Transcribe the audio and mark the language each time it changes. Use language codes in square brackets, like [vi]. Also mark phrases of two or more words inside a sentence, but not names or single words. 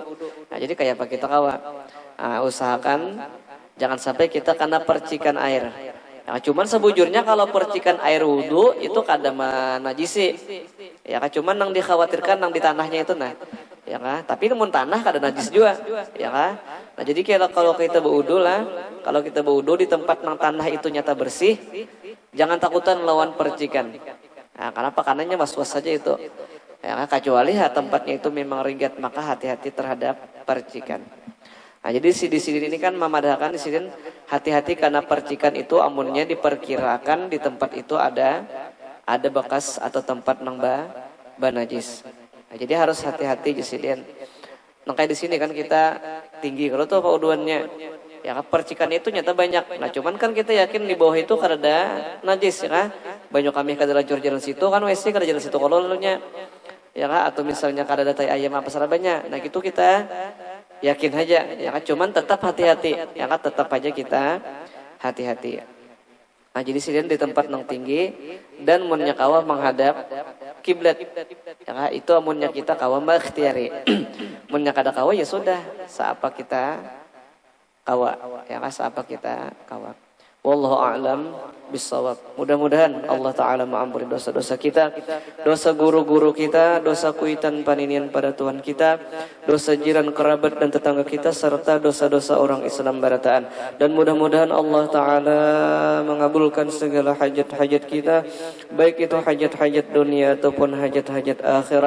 [bjn] Nah, jadi kayak apa kita kawa. Nah, usahakan jangan sampai kita kena percikan air. Nah, cuman sebujurnya kalau percikan air wudu itu kada najisi. Ya kan cuman nang dikhawatirkan nang di tanahnya itu nah. Ya kan? Tapi namun tanah kada najis juga, ya kan? Nah, jadi kalau kita berwudu lah, kalau kita berwudu di tempat nang tanah itu nyata bersih, jangan takutan melawan percikan. Nah, kenapa? Karenanya was-was saja itu. Ya kan? Kecuali tempatnya itu memang ringgat, maka hati-hati terhadap percikan. Nah, jadi di sini ini kan memadahkan di sini hati-hati karena percikan itu amunnya diperkirakan di tempat itu ada bekas atau tempat nang najis. Nah, jadi harus hati-hati jasidin. Nah, kayak di sini kan kita tinggi kalau tuh pewuduannya. Ya percikan itu nyata banyak. Nah, cuman kan kita yakin di bawah itu kada ada najis ya kan. Banyak kami kada lancur jalan situ kan WC kada jalan situ kalau lalunya. Ya kan atau misalnya kada ada tai ayam apa sarabanya. Nah, gitu kita yakin aja ya kan, cuman tetap hati-hati ya kan, tetap aja kita hati-hati. Nah, jadi sini di tempat yang tinggi dan munnya kawa menghadap kiblat ya kan, itu amunnya kita kawa ikhtiari. Munnya kada kawa ya sudah, saapa kita kawa ya kan, saapa kita kawa. [ar] والله أعلم بالصواب. [bjn] Mudah-mudahan Allah Ta'ala mengampuni dosa-dosa kita, dosa guru-guru kita, dosa kuitan paninian pada Tuhan kita, dosa jiran kerabat dan tetangga kita, serta dosa-dosa orang Islam barataan. [id] Dan mudah-mudahan Allah Ta'ala mengabulkan segala hajat-hajat kita, baik itu hajat-hajat dunia ataupun hajat-hajat akhirat.